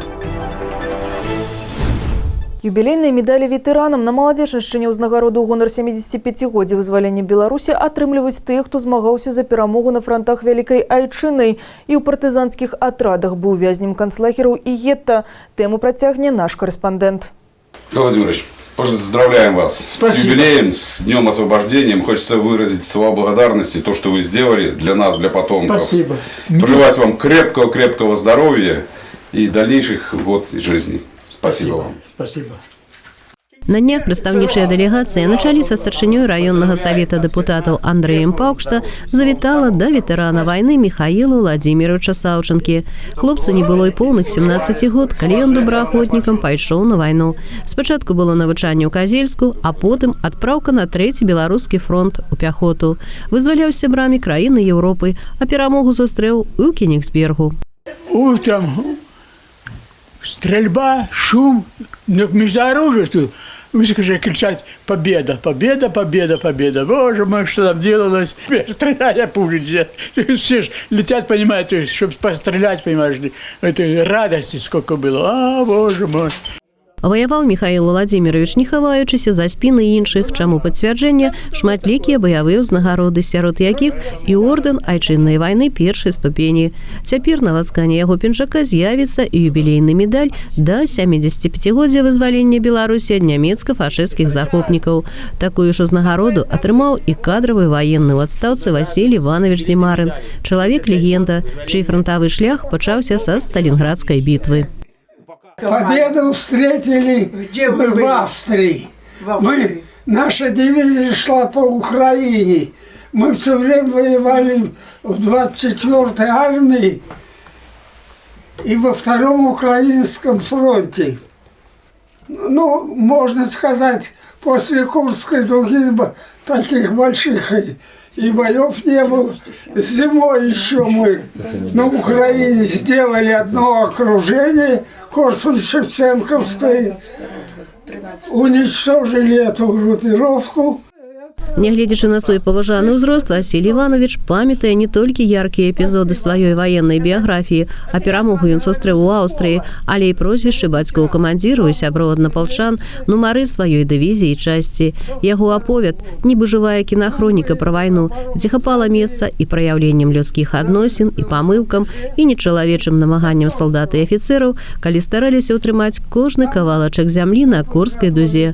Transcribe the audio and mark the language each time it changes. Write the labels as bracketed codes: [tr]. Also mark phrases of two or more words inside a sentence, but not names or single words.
[be] Юбілейныя медалі ветэранам на Маладзечаншчыне ўзнагароду ў гонар 75-годдзя вызвалення Беларусі атрымліваюць тыя, хто змагаўся за перамогу на фронтах Вялікай Айчыны і ў партызанскіх атрадах, быў вязнем канцлагераў і гетта. Тэму працягне наш корэспандэнт. [ru] Владимирович, поздравляем вас. Спасибо. С юбилеем, с Днем Освобождения. Хочется выразить слова благодарности, то, что вы сделали для нас, для потомков. Спасибо. Пожелать вам крепкого здоровья и дальнейших год жизни. Спасибо вам. Спасибо. [be] На днях прадстаўнічая дэлегацыя на чале са старшынёй раённага савета дэпутатаў Андрэем Паўкшта завітала да ветэрана вайны Михаіла Владимировича Саўчанкі. Хлопцу не было і поўных 17 год, калі ён добраахвотнікам пайшоў на вайну. Спачатку было навучанне ў Казельску, а потым адпраўка на 3-й беларускі фронт у пяхоту. Вызваляў з сябрамі краіны Еўропы, а перамогу сустрэў у Кенігсбергу. [ru] Утром стрельба, шум, между оружием, высоко кричать «Победа! Победа! Победа! Победа!» Боже мой, что там делалось? Стреляя пули, все летят, понимаете, чтобы пострелять, понимаешь, это радости сколько было, боже мой. [be] Ваяваў Михаіл Владимирович, не хаваючыся за спіны іншых, чаму пацвярджэнне шматлікія баявыя ўзнагароды, сярод якіх і ордэн Айчыннай вайны першай ступені. Цяпер на лацкане яго пінжака з'явіцца і юбілейны медаль да 75-годдзя вызвалення Беларусі ад нямецка-фашысцкіх захопнікаў. Такую ж узнагароду атрымаў і кадравы ваенны ў адстаўцы Васіль Іванович Зімарын, чалавек-легенда, чый фронтавы шлях пачаўся са Сталинградской бітвы. [ru] Победу встретили в Австрии. Наша дивизия шла по Украине. Мы все время воевали в 24-й армии и во Втором Украинском фронте. Ну, можно сказать, после Курской дуги таких больших и боев не было. Зимой еще мы на Украине сделали одно окружение, Корсунь-Шевченковской, уничтожили эту группировку. [be] Нягледзячы на свой паважаны ўзрост, Васіль Іванович памятае не толькі яркія эпізоды сваёй ваеннай біяграфіі, а перамогу ён сустрэў у Аўстрыі, але і прозвішчы бацькоў камандзіраў і сяброў аднапалчан, нумары сваёй дывізіі і часці. Яго аповед, нібы жывая кінахроніка пра вайну, дзе хапала месца і праяўленнем людскіх адносін, і памылкам, і нечалавечым намаганнем салдат і афіцэраў, калі стараліся ўтрымаць кожны кавалачак зямлі на Курскай дузе.